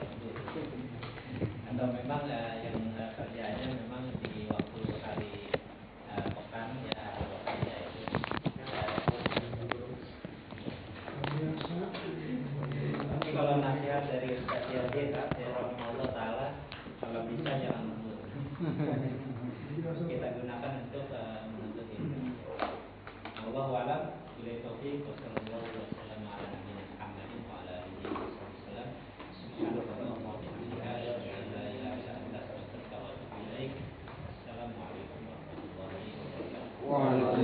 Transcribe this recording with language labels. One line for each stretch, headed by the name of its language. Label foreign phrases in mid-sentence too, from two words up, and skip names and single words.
Indonesian: atau memang yang kerjanya memang di waktu hari pekan ya, atau waktunya itu tapi kalau nasihat dari Ustaz Yadin ya
Arabic: رحمه الله تعالى,
Indonesian: kalau bisa jangan lembur. Kita gunakan untuk menuntut ilmu.
Arabic: الله أعلم. بلا توفيق، وصلى الله وسلم على نبينا محمد وعلى آله وسلم. سبحان الله وبحمده، لا إله إلا أنت، أستغفرك وأتوب إليك. السلام عليكم ورحمة الله وبركاته.